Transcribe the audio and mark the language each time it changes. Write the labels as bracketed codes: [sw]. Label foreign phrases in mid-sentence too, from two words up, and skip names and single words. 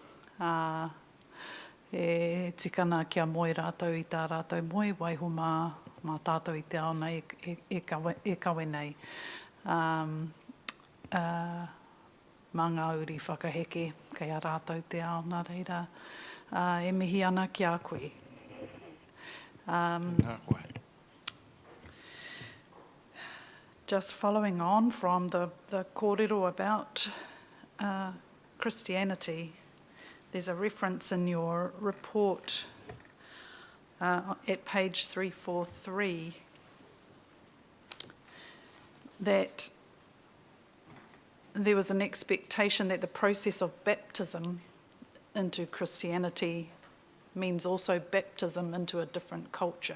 [mi] E tikana kia moe rātou I tā rātou moe, waiho mā tātou I te ao nei e kawe nei. Mā ngā uri whakaheke, kei a rātou te ao, nā reira, e mihi ana ki a koe. [en] Just following on from the kōrero about Christianity, there's a reference in your report at page 343 that there was an expectation that the process of baptism into Christianity means also baptism into a different culture.